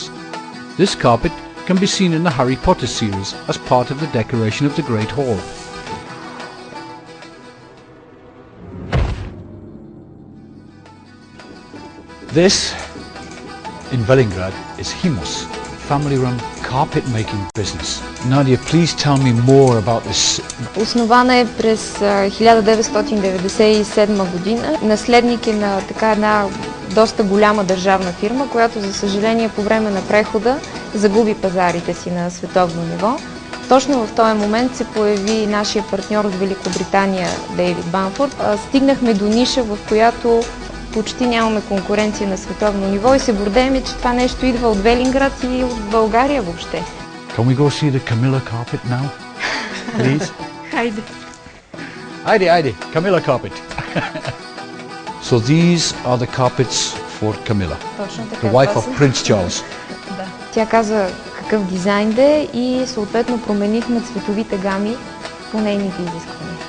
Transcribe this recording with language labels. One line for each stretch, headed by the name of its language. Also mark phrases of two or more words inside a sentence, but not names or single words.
English: This carpet can be seen in the Harry Potter series as part of the decoration of the Great Hall. This in Velingrad is Himos, family-run carpet making business. Nadia, please tell me more about this.
Bulgarian: Основана е през 1997 година. Наследник е на така една доста голяма държавна фирма, която за съжаление по време на прехода загуби пазарите си на световно ниво. Точно в този момент се появи нашия партньор от Великобритания Дейвид Банфорд. Стигнахме до ниша, в която почти нямаме конкуренция на световно ниво и се гордеем, че това нещо идва от Велинград и от България въобще.
English: Can we go see the Camilla carpet now? Please?
Bulgarian: Хайде.
English: Haydi, Camilla carpet. So these are the carpets for Camilla, the wife of Prince Charles.
Bulgarian: Да. Тя каза какъв дизайн да е и съответно променихме цветовите гами по нейните изисквания.